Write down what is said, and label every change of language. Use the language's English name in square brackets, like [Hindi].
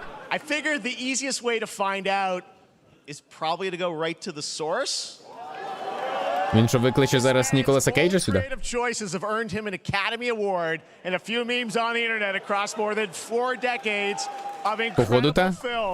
[English] I figured the easiest way to find out is probably to go right to the source. [Ukrainian] Він що, викличе зараз Ніколаса Кейджа сюди? [English] Creative choices have earned him an Academy Award and a few memes on the internet across more than 4 decades of incredible films.